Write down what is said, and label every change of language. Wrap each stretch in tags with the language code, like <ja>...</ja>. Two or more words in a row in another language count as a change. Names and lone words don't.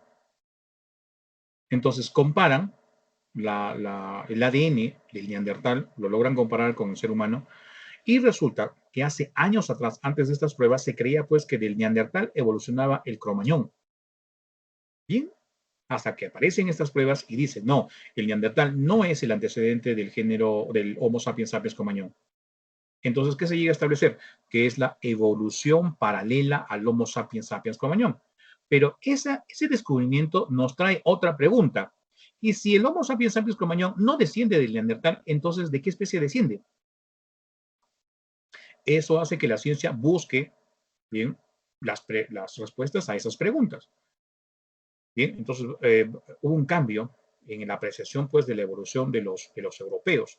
<es>Entonces comparan el ADN del neandertal, lo logran comparar con el ser humano, y resulta que hace años atrás, antes de estas pruebas, se creía pues que del neandertal evolucionaba el cromañón. Bien, hasta que aparecen estas pruebas y dicen, no, el neandertal no es el antecedente del género del Homo sapiens sapiens cromañón. Entonces, ¿qué se llega a establecer? Que es la evolución paralela al Homo sapiens sapiens cromañón. Pero ese descubrimiento nos trae otra pregunta. Y si el Homo sapiens sapiens cromañón no desciende del neandertal, entonces, ¿de qué especie desciende? Eso hace que la ciencia busque, bien, las respuestas a esas preguntas. Bien, entonces hubo un cambio en la apreciación pues, de la evolución de los europeos.</es>